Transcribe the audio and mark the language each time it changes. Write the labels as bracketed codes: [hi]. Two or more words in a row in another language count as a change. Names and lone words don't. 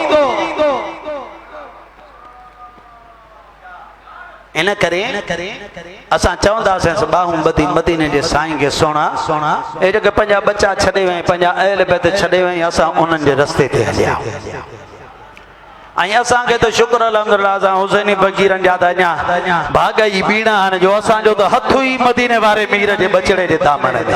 [sd] इन करे असां चवंदासीं बाहूं ॿधी मदीने जे साईं खे सोना सोना ए जेके पंहिंजा बच्चा छॾे वई, पंहिंजा अहल बैत छॾे वई, असां उन्हनि जे रस्ते ते हलिया। ऐं असांखे त शुक्र अल्हम्दुलिल्लाह असां हुसैनी फ़क़ीरनि जा त अञा भाग ई बीड़ा आहिनि जो असांजो त हथु ई मदीने वारे मीर जे बचड़े जे दामन ते।